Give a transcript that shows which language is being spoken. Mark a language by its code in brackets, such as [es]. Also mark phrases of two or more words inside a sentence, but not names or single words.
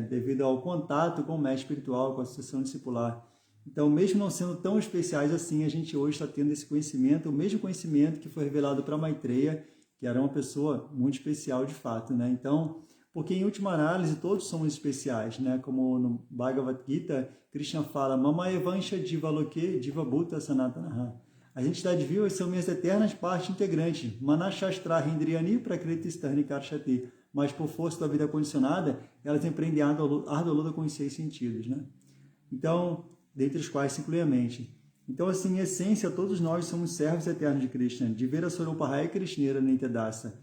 [pt] Devido ao contato com o mestre espiritual, com a sucessão discipular. Então, mesmo não sendo tão especiais assim, a gente hoje está tendo esse conhecimento, o mesmo conhecimento que foi revelado para Maitreya, que era uma pessoa muito especial de fato, né? Então, porque em última análise todos somos especiais, né? Como no Bhagavad Gita, Krishna fala, [sa] मम एवांश जीव लोके जीव भूत सनातनः. [pt] As entidades vivas são minhas eternas partes integrantes. [sa] मनःषष्ठ इन्द्रियाणि प्रकृतिस्थानि कर्षति. [pt] Mas por força da vida condicionada, elas empreendem a árdua luta com os 6 sentidos, né? Então, dentre os quais se inclui a mente. Então, assim, em essência, todos nós somos servos eternos de Krishna, de [bn] বের স্বরূপহয় কৃষ্ণের নিত্যদাস.